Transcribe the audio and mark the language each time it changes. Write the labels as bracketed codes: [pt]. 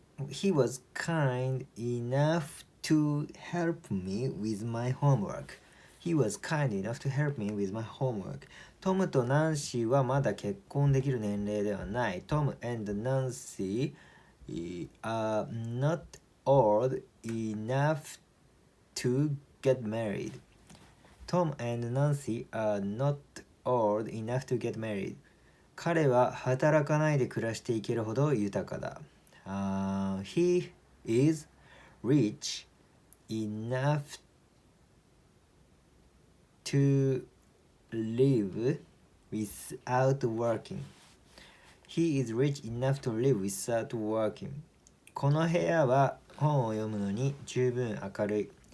[en] he was kind enough to help me with my homework. He was kind enough to help me with my homework. [ja] トムとナンシーはまだ結婚できる年齢ではない。 [en] Tom and Nancy are not old enough to get married. Tom and Nancy are not old enough to get married. [ja] 彼は働かないで暮らしていけるほど豊かだ。 [en] He is rich enough to live without working. He is rich enough to live without working. [ja] この部屋は本を読むのに十分明るい。